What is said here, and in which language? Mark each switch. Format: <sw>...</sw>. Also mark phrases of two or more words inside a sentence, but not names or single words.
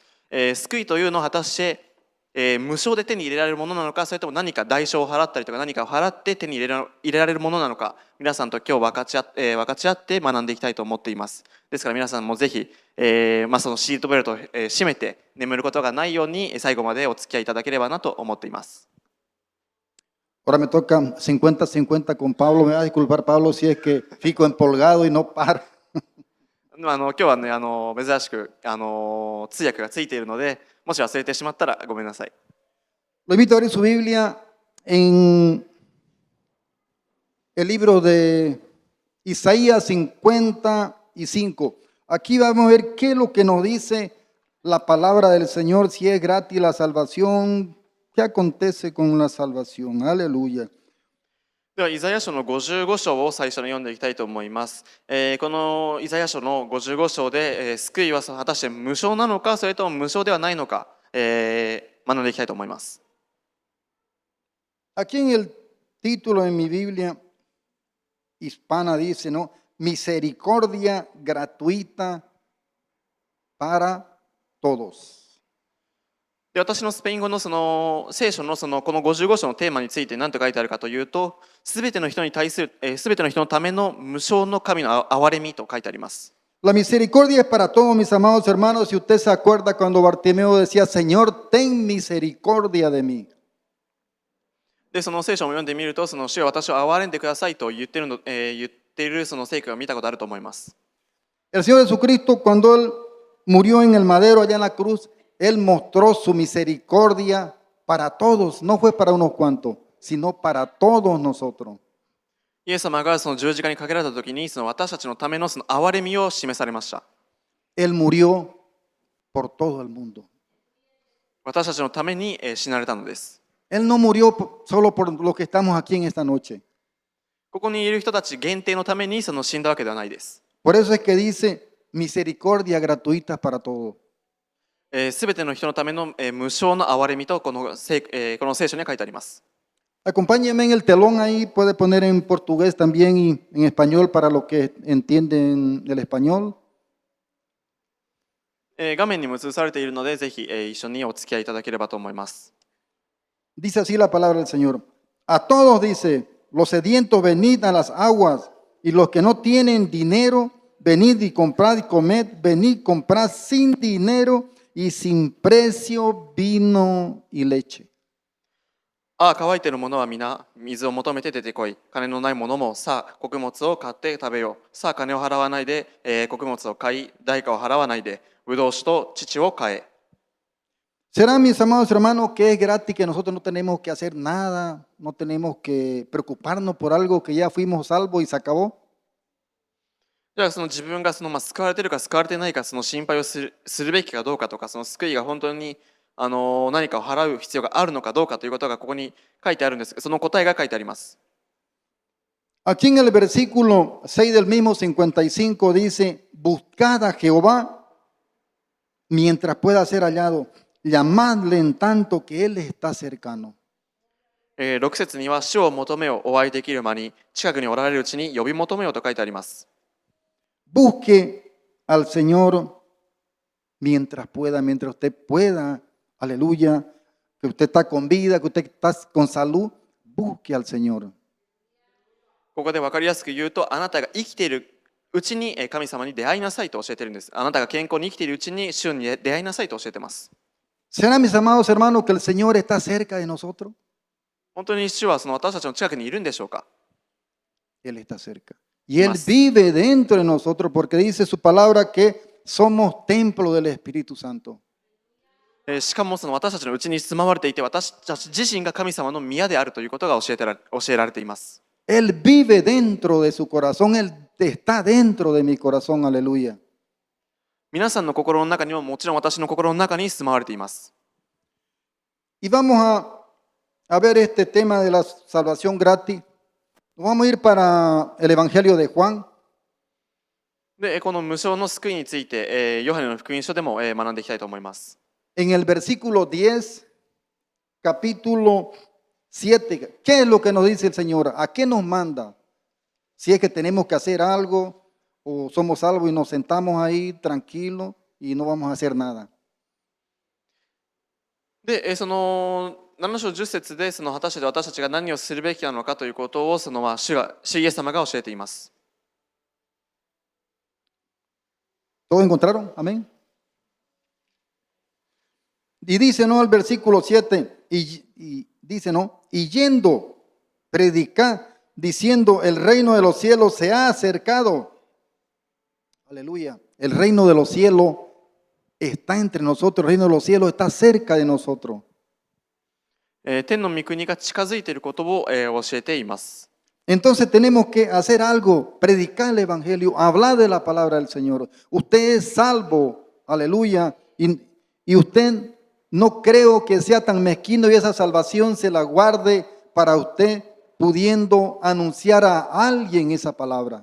<ja>救いというのは果たして無償で手に入れられるものなのか、それとも何か代償を払ったりとか何かを払って手に入れられるものなのか、皆さんと今日分かち合って学んでいきたいと思っています。ですから皆さんもぜひ、そのシートベルトを締めて眠ることがないように最後までお付き合いいただければなと思っています。</ja> <es>Ahora me toca 50-50 con Pablo. Me va a disculpar, Pablo, si es que</es> <pt>fico empolgado</pt> <es>y no paro.</es> <ja>今日はね、珍しく通訳がついているので、もし忘れてしまったらごめんなさい。</ja> <es>Lo invito a abrir su Biblia en el libro de Isaías 55. Aquí vamos a ver qué es lo que nos dice la palabra del Señor, si es gratis la salvación, qué acontece con la salvación. Aleluya.</es> <ja>ではイザヤ書の55章を最初に読んでいきたいと思います。このイザヤ書の55章で、救いは果たして無償なのか、それとも無償ではないのか、学んでいきたいと思います。</ja> <es>Aquí en el título de mi Biblia hispana dice, ¿no? Misericordia gratuita para todos.</es> <ja>で、私のスペイン語のその聖書のこの55章のテーマについて何と書いてあるかというと、すべての人に対する、すべての人のための無償の神の憐れみと書いてあります。</ja> <es>La misericordia es para todos, mis amados hermanos. Si usted se acuerda cuando Bartimeo decía, Señor, ten misericordia de mí.</es> <ja>で、その聖書を読んでみると、その主よ私を憐れんでくださいと言っているその聖句を見たことあると思います。</ja> <es>El Señor Jesucristo, cuando Él murió en el madero allá en la cruz, Él mostró su misericordia para todos. No fue para unos cuantos, sino para todos nosotros.</es> <ja>イエス様がその十字架にかけられた時に、その私たちのためのその憐れみを示されました。</ja> <es>Él murió por todo el mundo.</es> <ja>私たちのために死なれたのです。</ja> <es>Él no murió solo por los que estamos aquí en esta noche.</es> <ja>ここにいる人たち限定のためにその死んだわけではないです。</ja> <es>Por eso es que dice misericordia gratuita para todos.</es> <ja>すべての人のための無償の憐れみとこの聖書には書いてあります。</ja> <es>Acompáñenme en el telón ahí, puede poner en portugués también y en español para los que entienden el español.</es> <ja>画面にも映されているので、ぜひ一緒にお付き合いいただければと思います。</ja> <es>Dice así la palabra del Señor. A todos dice, los sedientos venid a las aguas y los que no tienen dinero, venid y comprad y comed, venid comprad sin dinero y sin precio vino y leche.</es> <ja>ああ、乾いている者は皆水を求めて出てこい。金のない者もさあ穀物を買って食べよう。さあ金を払わないで、穀物を買い、代価を払わないで、ブドウ酒と乳を買え。</ja> <es>Será, mis amados hermanos, que es gratis, que nosotros no tenemos que hacer nada, no tenemos que preocuparnos por algo que ya fuimos salvos y se acabó.</es> <ja>じゃあその自分が救われているか救われていないかその心配をするべきかどうかとか、その救いが本当に何かを払う必要があるのかどうかということがここに書いてあるんです。その答えが書いてあります。</ja> <es>Aquí en el versículo 6 del mismo 55 dice, buscad a Jehová mientras pueda ser hallado, llamadle en tanto que Él está cercano.</es> <ja>6 節には、主を求めよ、お会いできる間に、近くにおられるうちに呼び求めよと書いてあります。</ja> <es>Busque al Señor mientras pueda, mientras usted pueda, aleluya, que usted está con vida, que usted está con salud, busque al Señor.</es> <ja>ここで分かりやすく言うと、あなたが生きているうちに神様に出会いなさいと教えてるんです。あなたが健康に生きているうちに主に出会いなさいと教えてます。</ja> <es>¿Será, mis amados hermanos, que el Señor está cerca de nosotros?</es> <ja>本当に主はその私たちの近くにいるんでしょうか。</ja> <es>Él está cerca. Y Él vive dentro de nosotros porque dice su palabra que somos templo del Espíritu Santo.</es> <ja>しかもその私たちのうちに住まわれていて、私たち自身が神様の宮であるということが教えられています。</ja> <es>Él vive dentro de su corazón, Él está dentro de mi corazón, aleluya.</es> <ja>皆さんの心の中にももちろん私の心の中に住まわれています。</ja> <es>Y vamos a ver este tema de la salvación gratis. Vamos a ir para el Evangelio de Juan.</es> <ja>で、この無償の救いについて、ヨハネの福音書でも学んでいきたいと思います。</ja> <es>En el versículo 10, capítulo 7, ¿qué es lo que nos dice el Señor? ¿A qué nos manda? Si es que tenemos que hacer algo o somos salvos y nos sentamos ahí tranquilos y no vamos a hacer nada.</es> <ja>で、その7章10節でその果たして私たちが何をするべきなのかということを主イエス様が教えています。</ja> <es>¿Todos encontraron? Amén. Y dice, ¿no? El versículo 7, y dice, ¿no? Y yendo, predicar, diciendo, el reino de los cielos se ha acercado. Aleluya. El reino de los cielos está entre nosotros, el reino de los cielos está cerca de nosotros.</es> <ja>天の御国が近づいていることを教えています。</ja> <es>Entonces tenemos que hacer algo, predicar el evangelio, hablar de la palabra del Señor. Usted es salvo, aleluya, y usted no creo que sea tan mezquino y esa salvación se la guarde para usted pudiendo anunciar a alguien esa palabra.</es>